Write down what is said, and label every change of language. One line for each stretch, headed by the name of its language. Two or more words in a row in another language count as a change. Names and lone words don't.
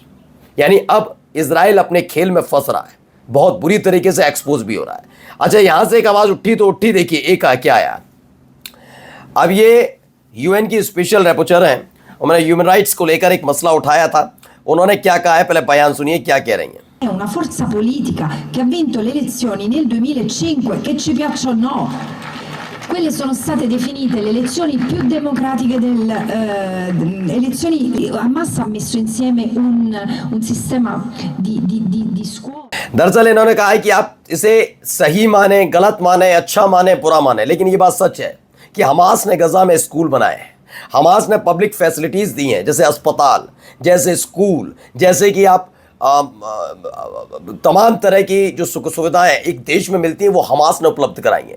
Hindi: यानी अब इजराइल अपने खेल में फंस रहा है, बहुत बुरी तरीके से एक्सपोज भी हो रहा है। अच्छा, यहां से एक आवाज उठी तो उठी, देखिए एक क्या आया। अब ये यूएन की
English: special rapporteur
Hindi: हैं, उन्होंने
English: human rights
Hindi: को लेकर एक मसला उठाया था। उन्होंने क्या कहा है, पहले बयान सुनिए क्या कह रही हैं।
Italian: È una forza politica che ha vinto le elezioni nel 2005, che ci piaccia o no. Quelle sono state definite le elezioni più democratiche elezioni. Hamas ha messo insieme un sistema di scuole.
Hindi: दरअसल इन्होंने कहा है कि आप इसे सही माने, गलत माने, अच्छा माने, बुरा माने, लेकिन ये बात सच है कि हमास ने गजा में स्कूल बनाए हैं, हमास ने
English: public facilities
Hindi: दी हैं, जैसे अस्पताल, जैसे स्कूल, जैसे कि आप तमाम तरह की जो सुख सुविधाएं एक देश में मिलती हैं वो हमास ने उपलब्ध कराई हैं।